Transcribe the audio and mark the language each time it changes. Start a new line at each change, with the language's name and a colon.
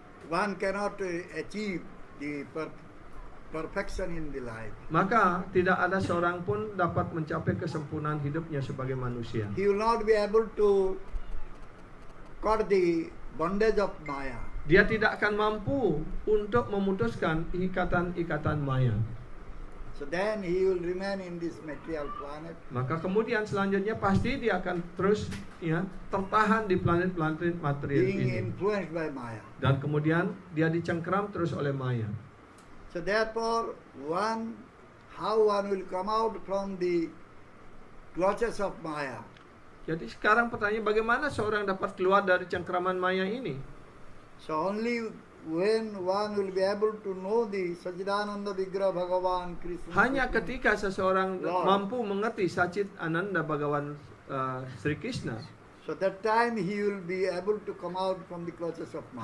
English: one cannot achieve the perfection in the life.
Indonesian: Maka tidak ada seorang pun dapat mencapai kesempurnaan hidupnya sebagai manusia.
English: He will not be able to cut the bondage of Maya.
Indonesian: Dia tidak akan mampu untuk memutuskan ikatan-ikatan maya.
English: So then he will remain in this material planet.
Indonesian: Maka kemudian selanjutnya pasti dia akan terus tertahan di planet-planet material
English: Being
Indonesian: ini.
English: influenced by Maya.
Indonesian: Dan kemudian dia dicengkeram terus oleh maya.
English: So therefore, how one will come out from the clutches of Maya?
Indonesian: Jadi sekarang pertanyaan, bagaimana seorang dapat keluar dari cengkeraman maya ini?
English: So only when one will be able to know the Sachidananda Vigraha Bhagavan Krishna.
Indonesian: Hanya ketika seseorang
English: Lord.
Indonesian: mampu mengerti Sachit Ananda Bhagavan Sri Krishna,
English: So that time he will be able to come out from the clutches of Maya.